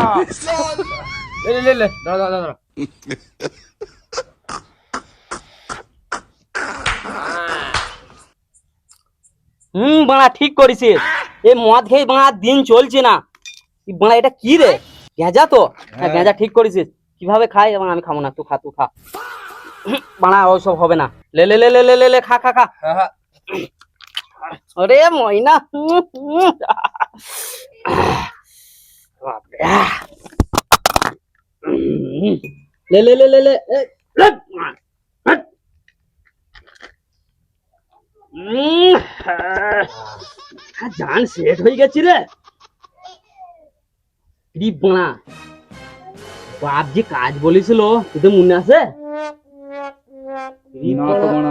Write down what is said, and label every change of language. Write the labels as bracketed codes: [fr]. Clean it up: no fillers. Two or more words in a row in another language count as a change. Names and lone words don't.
[bn] লে দাঁড়া দাঁড়া দাঁড়া। বাড়া ঠিক করেছিস। এই মদ খেয়ে বাড়া দিন চলছে না। বাড়া এটা কি রে? গেঁজা তো? হ্যাঁ গেঁজা ঠিক করেছিস। কিভাবে খাই এবং আমি খাবো না, তুই খা তুই খা। বাড়া ওসব হবে না। লে লে লে লে লে লে লে খা খা খা। আরে ময়না বাপরে। লে লে লে লে লে এ, লে। জান সেট হয়ে গেছি রে। বাড়া বাপ যে কাজ বলেছিল তোদের মনে আছে? না তো বাড়া।